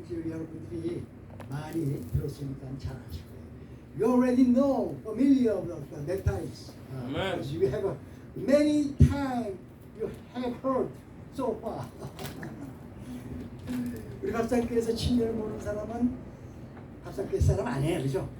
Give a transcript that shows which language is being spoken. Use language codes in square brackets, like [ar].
[ko] 여러분들이 많이 들었으니까 잘 아실 거예요. [en] You already know, familiar of the baptize. Because you have many times you have heard so far. [ko] 우리 밥상교에서 침례를 모르는 사람은 밥상교의 사람 아니에요, 그죠?